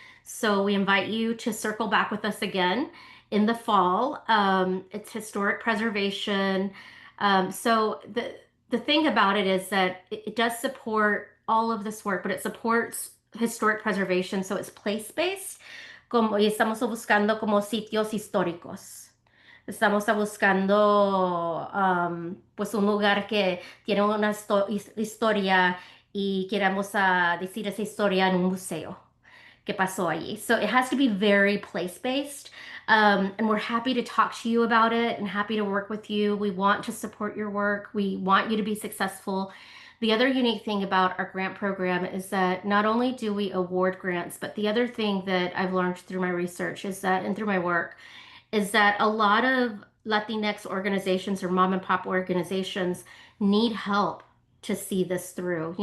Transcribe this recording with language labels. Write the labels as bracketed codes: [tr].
[en] So we invite you to circle back with us again in the fall. It's historic preservation. So the thing about it is that it does support all of this work, but it supports historic preservation, so it's place-based. [es] Y estamos buscando como sitios históricos. Estamos buscando pues un lugar que tiene una historia y queremos decir esa historia en un museo. que pasó allí. [en] So it has to be very place-based. And we're happy to talk to you about it and happy to work with you. We want to support your work. We want you to be successful. The other unique thing about our grant program is that not only do we award grants, but the other thing that I've learned through my research is that, and through my work, is that a lot of Latinx organizations or mom and pop organizations need help to see this through.